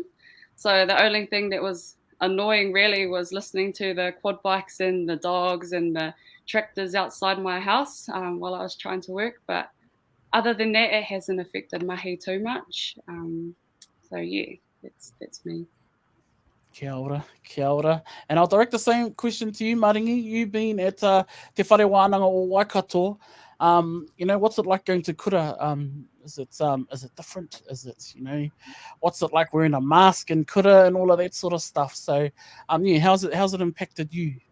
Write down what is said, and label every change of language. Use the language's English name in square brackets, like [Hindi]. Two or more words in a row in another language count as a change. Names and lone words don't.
[English] So the only thing that was annoying really was listening to the quad bikes and the dogs and the tractors outside my house while I was trying to work. But other than that, it hasn't affected mahi too much. So yeah, that's me. [Māori] Kia ora, kia ora. [English] And I'll direct the same question to you, Maringi. You've been at Te Whare Wānanga o Waikato. You know, what's it like going to kura? Is it different? Is it, you know, what's it like wearing a mask and kura and all of that sort of stuff? So, yeah, how's it impacted you?